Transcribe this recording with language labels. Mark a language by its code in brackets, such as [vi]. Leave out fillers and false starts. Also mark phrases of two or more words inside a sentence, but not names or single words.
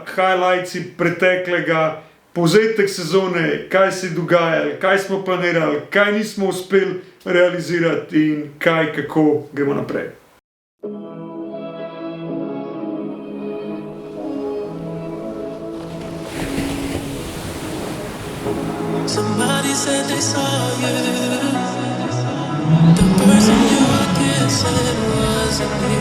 [sl] highlightsi preteklega, povzetek sezone, kaj se je dogajalo, kaj smo planirali, kaj nismo uspeli realizirati in kaj, kako gremo naprej. [en] Somebody said they saw you. The person you were kissing wasn't me.